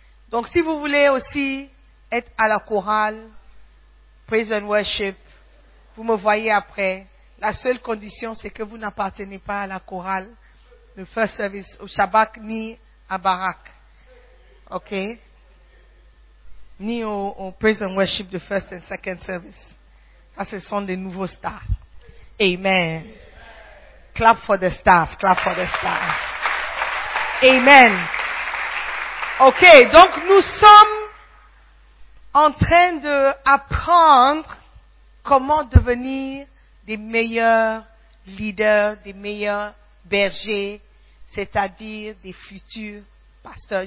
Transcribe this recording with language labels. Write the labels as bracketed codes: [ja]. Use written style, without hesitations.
[fr] Donc, si vous voulez aussi être à la chorale, [en] praise and worship, [fr] vous me voyez après. La seule condition, c'est que vous n'appartenez pas à la chorale, le [en] first service, [fr] au Shabbat, ni à Barak. OK? Ni au [en] praise and worship, the first and second service. [fr] Ça, ce sont des nouveaux stars. Amen. [en] Clap for the stars, clap for the stars. Amen. [fr] OK, donc nous sommes en train d'apprendre comment devenir des meilleurs leaders, des meilleurs bergers, c'est-à-dire des futurs pasteurs.